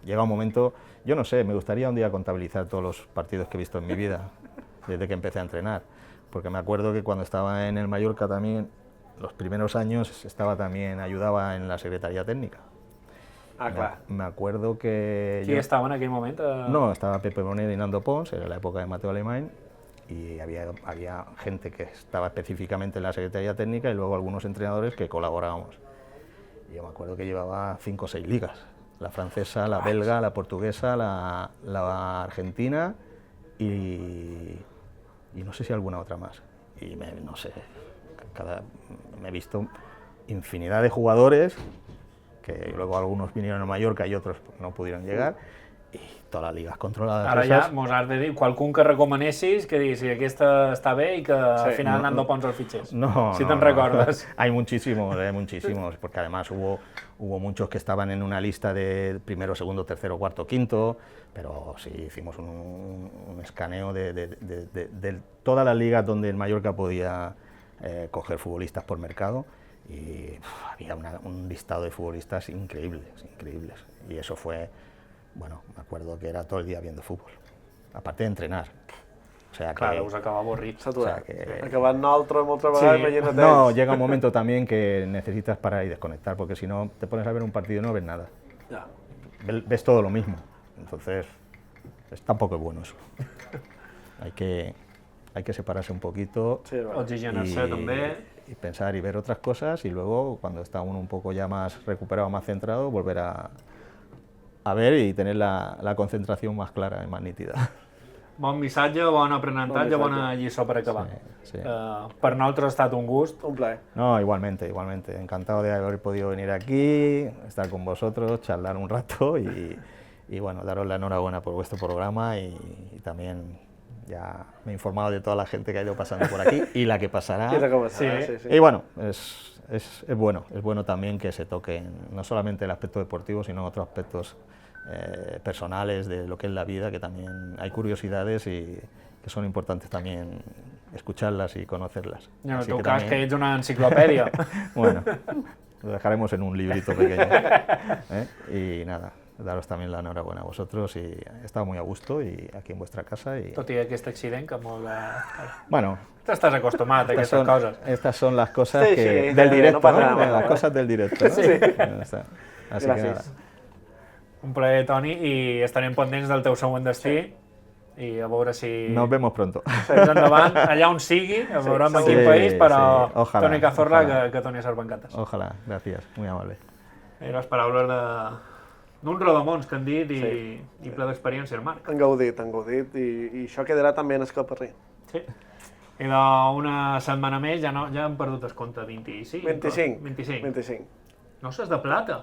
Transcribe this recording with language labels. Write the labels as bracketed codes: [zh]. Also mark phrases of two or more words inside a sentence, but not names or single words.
[es] Llega un momento, yo no sé, me gustaría un día contabilizar todos los partidos que he visto en mi vida, desde que empecé a entrenar, porque me acuerdo que cuando estaba en el Mallorca también, los primeros años ayudaba en la secretaría técnica. [ca] Ah, clar. [es] Me acuerdo que... [ca] Qui estava en aquell moment? [es] No, estaba Pepe Bonet y Nando Pons, era la época de Mateo Alemany, y había gente que estaba específicamente en la secretaría técnica y luego algunos entrenadores que colaborábamos. Y yo me acuerdo que llevaba 5 o 6 ligas, la francesa, la belga, la portuguesa, la argentina y no sé si alguna otra más. Y no sé, me he visto infinidad de jugadores, que luego algunos vinieron a Mallorca y otros no pudieron llegar, [ca] i totes les lligues controlades. Ara ja mos has de dir qualcun que recomanessis, que diguis si aquesta està bé i que al final Nando Pons el fitxés. No, si te'n recordes. [es] Hay muchísimos, porque además hubo muchos que estaban en una lista de primero, segundo, tercero, cuarto, quinto, pero sí hicimos un escaneo de todas las ligas donde el Mallorca podía coger futbolistas por mercado, y había un listado de futbolistas increíbles, y eso fue, bueno, me acuerdo que era todo el día viendo fútbol, aparte de entrenar. O sea que, Claro, [ca] us acaba avorrit. Saturat. [es] O sea que... [ca] Acabant nosaltres moltes vegades veient a [es] No, llega un momento también que necesitas parar y desconectar, porque si no te pones a ver un partido y no ves nada. [ca] Ja. [es] Ves todo lo mismo, entonces tampoco es bueno eso. Hay que separarse un poquito [ca] Sí, va. Oxigenar-se també. [es] y pensar y ver otras cosas, y luego cuando está uno un poco ya más recuperado, más centrado, volver a ver y tener la concentración más clara y más nítida. [ca] Bon missatge, bon aprenentatge, Bon bona lliçó per acabar. Sí. Per nosaltres ha estat un gust. Un plaer. [es] No, igualmente. Encantado de haber podido venir aquí, estar con vosotros, charlar un rato y bueno, daros la enhorabuena por vuestro programa, y también ya me he informado de toda la gente que ha ido pasando por aquí y la que pasará. [ca] I recomençar, Sí. sí. [es] Y bueno, es bueno también que se toquen no solamente el aspecto deportivo, sino otros aspectos personales de lo que es la vida, que también hay curiosidades y que son importantes también escucharlas y conocerlas. [ca] En el [es] Así [ca] teu [es] que [ca] cas, [es] también- [ca] que ets una enciclopèdia. [es] Bueno, lo dejaremos en un librito pequeño. Y nada, daros también la enhorabuena a vosotros y he estado muy a gusto y aquí en vuestra casa. Y... [ca] Tot i aquest accident que molt... [es] Bueno, [ca] T'estàs acostumat a aquestes coses. [es] estas son las cosas Sí, que, sí, del directo, no pasa ¿no? nada. Las cosas del directo, ¿no? Sí. Ya está. Así que nada. [ca] Gràcies. Un plaer, Toni, i estarem pendents del teu següent destí i a veure si... [es] Nos vemos pronto. [ca] Més endavant, allà on sigui, a veure en segur. quin país, però [es] Sí, ojalà, [ca] Toni Cazorla [es] ojalà. [ca] que torni a ser Bancates. [es] Ojalá, gracias, muy amable. [ca] I les paraules d'un rodamons que han dit i ple d'experiència, el Marc. Han gaudit, i això quedarà també en el caparrí. Sí. I d'una setmana més ja hem perdut el compte, 25? 25. 25. 25. Noces de plata.